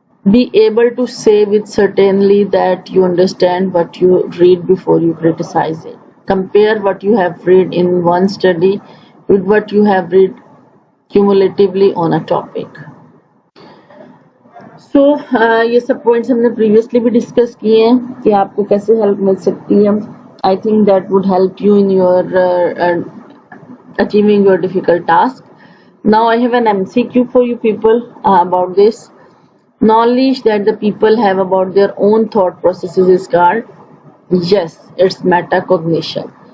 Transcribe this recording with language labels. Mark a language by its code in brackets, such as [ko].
[en] Be able to say with certainty that you understand what you read before you criticize it. Compare what you have read in one study with what you have read cumulatively on a topic. [ur] سو یہ سب points ہم نے previously بھی discuss کیے ہیں کہ آپ کو کیسے ہیلپ مل سکتی ہے. [en] I think that would help you in your achieving your difficult task. Now I have an MCQ for you people about this. Knowledge that the people have about their own thought processes is called, yes, it's metacognition.